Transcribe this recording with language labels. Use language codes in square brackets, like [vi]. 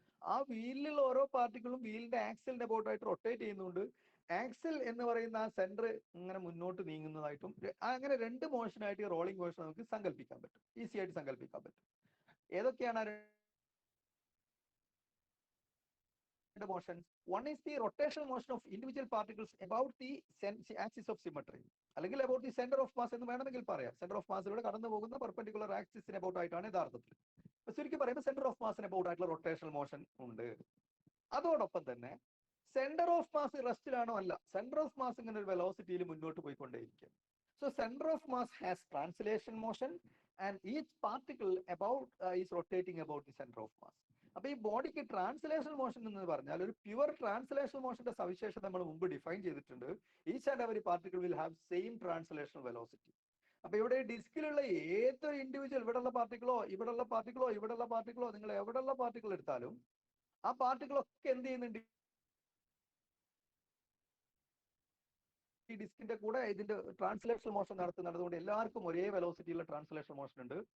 [ml] ആ വീലിലുള്ള ഓരോ പാർട്ടിക്കിളും വീലിന്റെ ആക്സിലിന്റെ അബൌട്ടായിട്ട് റൊട്ടേറ്റ് ചെയ്യുന്നുണ്ട്. ആക്സിൽ എന്ന് പറയുന്ന ആ സെന്റർ ഇങ്ങനെ മുന്നോട്ട് നീങ്ങുന്നതായിട്ടും അങ്ങനെ 2 മോഷനായിട്ട് ഈ റോളിംഗ് മോഷൻ നമുക്ക് സങ്കല്പിക്കാൻ പറ്റും, ഈസി ആയിട്ട് സങ്കല്പിക്കാൻ പറ്റും. ഏതൊക്കെയാണ് motions? [en] One is the rotational motion of individual particles about the axis of symmetry, [ml] അല്ലെങ്കിൽ [en] about the center of mass [ml] എന്ന് വേണമെങ്കിൽ പറയാം. സെന്റർ ഓഫ് മാസിലൂടെ കടന്നു പോകുന്ന പെർപെൻഡിക്കുലർ ആക്സിസിന് അബൌട്ട് ആയിട്ടാണ് യഥാർത്ഥത്തിൽ. ചുരുക്കി പറയുമ്പോൾ സെന്റർ ഓഫ് മാസിന് അബൌട്ട് ആയിട്ടുള്ള റൊട്ടേഷണൽ മോഷൻ ഉണ്ട്. അതോടൊപ്പം തന്നെ സെന്റർ ഓഫ് മാസ് റെസ്റ്റിലാണോ? അല്ല, സെന്റർ ഓഫ് മാസ് ഇങ്ങനെ ഒരു വെലോസിറ്റിയിൽ മുന്നോട്ട് പോയിക്കൊണ്ടേയിരിക്കും. [en] So center of mass has translation motion and each particle is rotating about the center of mass. [ml] അപ്പൊ ഈ ബോഡിക്ക് ട്രാൻസ്ലേഷണൽ മോഷൻ എന്ന് പറഞ്ഞാൽ ഒരു പ്യുവർ ട്രാൻസ്ലേഷണൽ മോഷന്റെ സവിശേഷത നമ്മൾ മുമ്പ് ഡിഫൈൻ ചെയ്തിട്ടുണ്ട്. [en] Each and every particle will have same translational velocity. [ml] അപ്പൊ ഇവിടെ ഡിസ്കിലുള്ള ഏതൊരു ഇൻഡിവിജ്വൽ, ഇവിടെയുള്ള പാർട്ടിക്കിളോ ഇവിടെയുള്ള പാർട്ടിക്കിളോ ഇവിടെയുള്ള പാർട്ടിക്കിളോ, നിങ്ങൾ എവിടെയുള്ള പാർട്ടിക്കിൾ എടുത്താലും ആ പാർട്ടിക്കിളൊക്കെ എന്ത് ചെയ്യുന്നുണ്ട്, ഈ ഡിസ്കിന്റെ കൂടെ ഇതിന്റെ ട്രാൻസ്ലേഷണൽ മോഷൻ നടത്തുന്നത് കൊണ്ട് എല്ലാവർക്കും ഒരേ വെലോസിറ്റിയുള്ള ട്രാൻസ്ലേഷണൽ മോഷൻ ഉണ്ട്.